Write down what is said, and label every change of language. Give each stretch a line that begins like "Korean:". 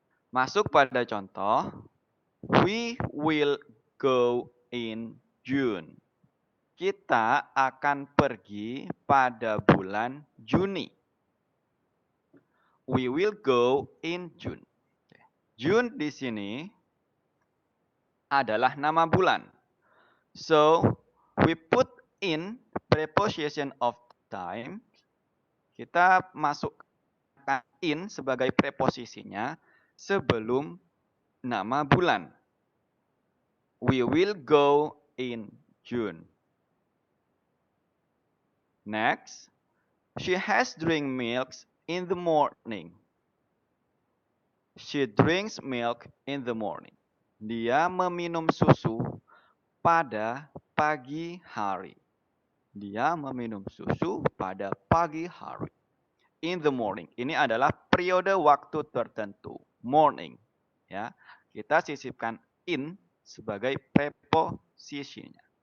Indonesian: Masuk pada contoh,
English: we will go in June.
Indonesian: Kita akan pergi pada bulan Juni.
English: We will go in June.
Indonesian: June di sini adalah nama bulan.
English: So, we put in preposition of time.
Indonesian: Kita masukkan in sebagai preposisinya sebelum nama bulan.
English: We will go in June. Next, she has drink milk in the morning. She drinks milk in the morning.
Indonesian: Dia meminum susu pada pagi hari. Dia meminum susu pada pagi hari.
English: In the morning.
Indonesian: Ini adalah periode waktu tertentu. Morning. Ya, kita sisipkan in sebagai preposisinya.